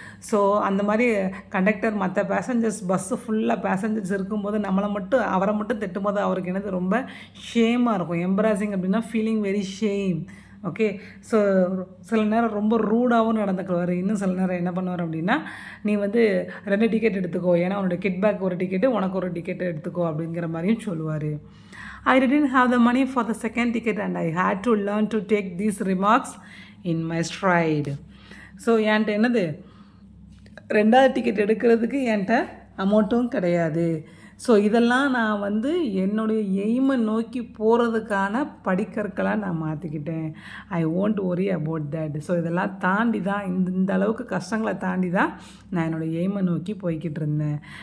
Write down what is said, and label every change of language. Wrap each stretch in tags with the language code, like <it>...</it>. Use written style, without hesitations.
<ta>So அந்த மாதிரி conductor மற்ற பேசஞ்சர்ஸ் பஸ்ஸு ஃபுல்லாக பேசஞ்சர்ஸ் இருக்கும்போது அவரை மட்டும் திட்டும்போது அவருக்கு என்னது ரொம்ப ஷேமாக இருக்கும். எம்பராசிங் அப்படின்னா</ta> <en>Feeling very shame.</en> <ta>Okay, so சில நேரம் ரொம்ப ரூடாகவும் நடந்துக்குவார். இன்னும் சில நேரம் என்ன பண்ணுவார் அப்படின்னா, நீ வந்து 2 டிக்கெட் எடுத்துக்கோ, ஏன்னா உன்னோட கிட் பேக் ஒரு டிக்கெட்டு உனக்கு ஒரு டிக்கெட் எடுத்துக்கோ அப்படிங்கிற மாதிரியும் சொல்லுவார்.</ta> <en>I didn't have the money for the second ticket and I had to learn to take these remarks in my stride.</en> <ta>So என்கிட்ட என்னது 2வது டிக்கெட் எடுக்கிறதுக்கு என்கிட்ட அமௌண்ட்டும் கிடையாது. ஸோ இதெல்லாம் நான் வந்து என்னுடைய எய்மை நோக்கி போகிறதுக்கான படிக்கற்களாக நான் மாற்றிக்கிட்டேன்.</ta> <en>I won't worry about that.</en> <ta>So இதெல்லாம் தாண்டி தான் இந்த அளவுக்கு கஷ்டங்களை தாண்டி தான் நான் என்னோடய எய்மை நோக்கி போய்கிட்டு இருந்தேன்.</ta>